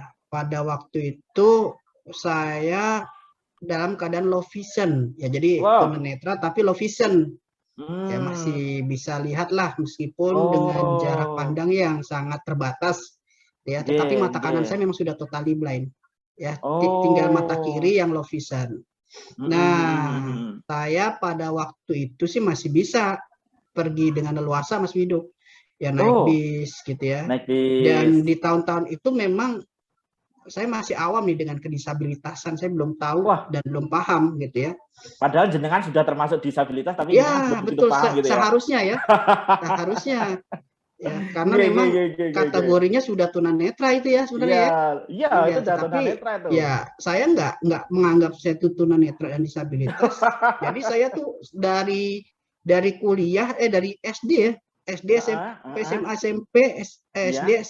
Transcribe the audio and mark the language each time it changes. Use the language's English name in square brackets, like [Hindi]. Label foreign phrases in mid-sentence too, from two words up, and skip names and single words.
[Indonesian] Nah, pada waktu itu saya dalam keadaan [English] low vision. [Indonesian] Ya, jadi Wow. tunanetra tapi [English] low vision. [Indonesian] Ya, Hmm. masih bisa lihat lah meskipun dengan jarak Oh. pandang yang sangat terbatas. Ya, tetapi Nggih, mata kanan nggih. saya memang sudah [English] totally blind. [Indonesian] Ya, tinggal mata Oh. kiri yang [English] low vision. [Indonesian] Mhm, mhm, Nah, mhm. saya pada waktu itu sih masih bisa pergi dengan leluasa Mas Wido. Ya naik Oh, bis gitu ya. naik bis. Dan di tahun-tahun itu memang saya masih awam nih dengan kedisabilitasan, saya belum tahu Wah, dan belum paham gitu ya. padahal jenengan sudah termasuk disabilitas, tapi jenengan Ya, belum begitu betul paham gitu ya? seharusnya ya, seharusnya ya karena Nggih, nggih, memang nggih, nggih, nggih, nggih. kategorinya sudah tunanetra itu ya Iya, sebenarnya ya. iya itu Iya, udah tetapi tunanetra itu. ya saya nggak menganggap saya itu tunanetra dan disabilitas. Jadi saya tuh dari kuliah dari SD ya, SD Heeh, SMP heeh. SMA SMP SD Iya,